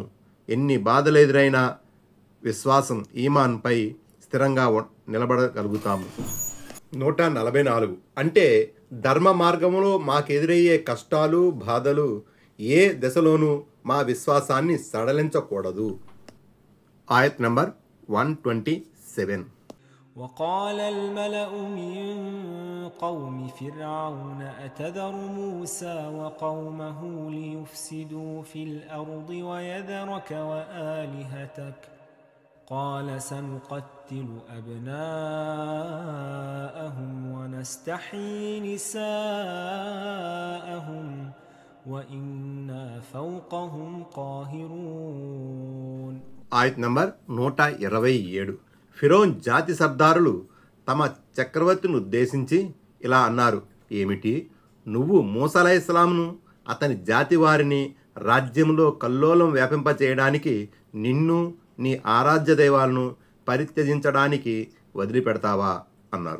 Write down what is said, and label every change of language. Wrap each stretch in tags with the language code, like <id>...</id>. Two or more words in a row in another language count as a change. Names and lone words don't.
<te>ఎన్ని బాధలెదురైనా విశ్వాసం ఈమాన్పై స్థిరంగా నిలబడగలుగుతాము. 144. అంటే ధర్మ మార్గంలో మాకెదురయ్యే కష్టాలు బాధలు ఏ దశలోనూ మా విశ్వాసాన్ని సడలించకూడదు. ఆయత్ నంబర్ 127.</te> <ar>وقال الملأ من قوم فرعون أتذر موسى وقومه ليفسدوا في الأرض ويذرك وآلهتك قال سنقتل أبناءهم ونستحيي نساءهم وإنا فوقهم قاهرون.</ar> <te>ఆయత్ నంబర్ 127. ఫిరోన్ జాతి సర్దారులు తమ చక్రవర్తిని ఉద్దేశించి ఇలా అన్నారు. ఏమిటి? నువ్వు మూసా అలైహిస్సలాంను అతని జాతి వారిని రాజ్యంలో కల్లోలం వ్యాపింపచేయడానికి నిన్ను నీ ఆరాధ్య దైవాలను పరిత్యజించడానికి వదిలిపెడతావా అన్నారు.</te>